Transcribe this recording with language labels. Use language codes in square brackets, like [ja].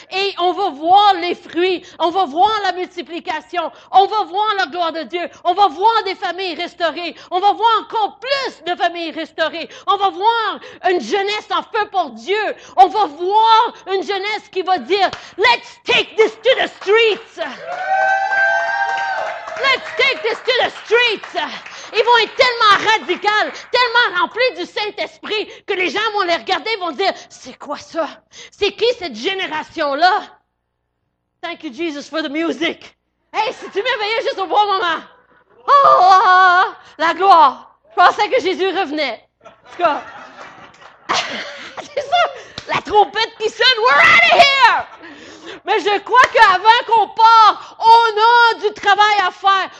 [fr] Et on va voir les fruits. On va voir la multiplication. On va voir la gloire de Dieu. On va voir des familles restaurées. On va voir encore plus de familles restaurées. On va voir une jeunesse en feu pour Dieu. On va voir une jeunesse qui va dire, [en] let's take this to the streets. Let's take this to the streets. [fr] Ils vont être tellement radicaux, tellement remplis du Saint-Esprit que les gens vont les regarder et vont dire, c'est quoi ça? C'est qui cette génération-là? [en] Thank you, Jesus, for the music. [fr] Hey, si tu m'éveillais juste au bon moment. Oh, la gloire. Je pensais que Jésus revenait. En tout cas, c'est ça, la trompette qui sonne, [en] we're out of here! [fr] Mais je crois qu'avant qu'on parte, on a du travail à faire.